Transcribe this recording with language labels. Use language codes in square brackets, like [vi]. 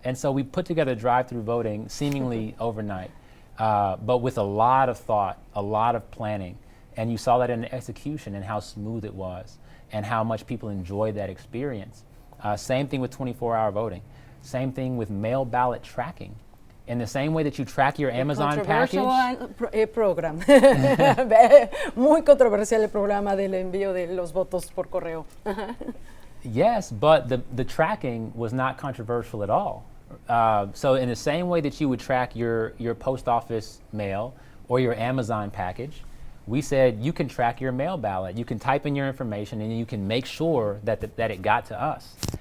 [en] And so we put together drive-through voting seemingly overnight, but with a lot of thought, a lot of planning, and you saw that in the execution and how smooth it was, and how much people enjoyed that experience. Same thing with 24-hour voting. Same thing with mail ballot tracking. In the same way that you track your Amazon package. Program. [es] Muy controversial el programa del envío de los votos por correo. [en] Yes, but the tracking was not controversial at all. So in the same way that you would track your post office mail or your Amazon package, we said you can track your mail ballot. You can type in your information and you can make sure that it got to us.